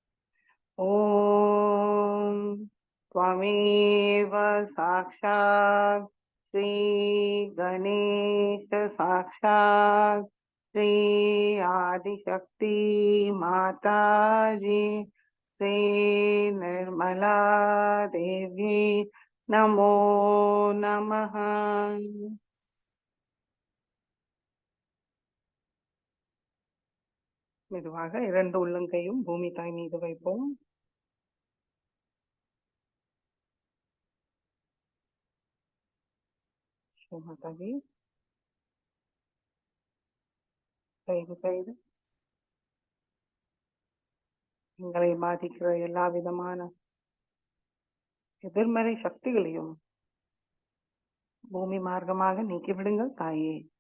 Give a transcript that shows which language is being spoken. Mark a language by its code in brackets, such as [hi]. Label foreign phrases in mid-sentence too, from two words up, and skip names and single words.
[sa] ओम त्वमेव साक्षात् श्री गणेश साक्षात् श्री आदिशक्ति माताजी श्री निर्मला देवी नमो नमः। [ta] மெதுவாக இரண்டு உள்ளங்கையும் பூமி தாய் மீது வைப்போம். மாதாஜி தயவு செய்து எங்களை பாதிக்கிற எல்லா விதமான எதிர்மறை சக்திகளையும் பூமி மார்க்கமாக நீக்கிவிடுங்கள் தாயே.